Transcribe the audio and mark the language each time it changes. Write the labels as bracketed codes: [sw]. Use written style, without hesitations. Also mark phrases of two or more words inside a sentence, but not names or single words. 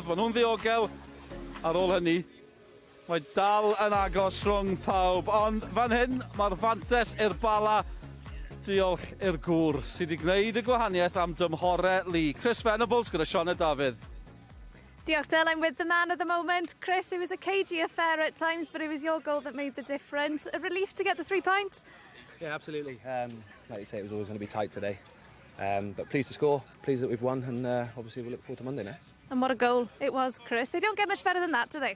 [cy] Mae nhw'n ddiogel ar ôl hynny. Mae dal yn agos rhwng pawb, ond fan hyn mae'r fantes i'r Bala. Diolch i'r gŵr sydd wedi gwneud y gwahaniaeth am dymhorau Lee. Chris Venables gyda Siona Dafydd. Diolch, Del. [en] I'm with the man of the moment. Chris, it was a cagey affair at times, but it was your goal that made the difference. A relief to get the 3 points? Yeah, absolutely. Like you say, it was always going to be tight today. But pleased to score, pleased that we've won, and obviously we'll look forward to Monday next. And what a goal it was, Chris. They don't get much better than that, do they?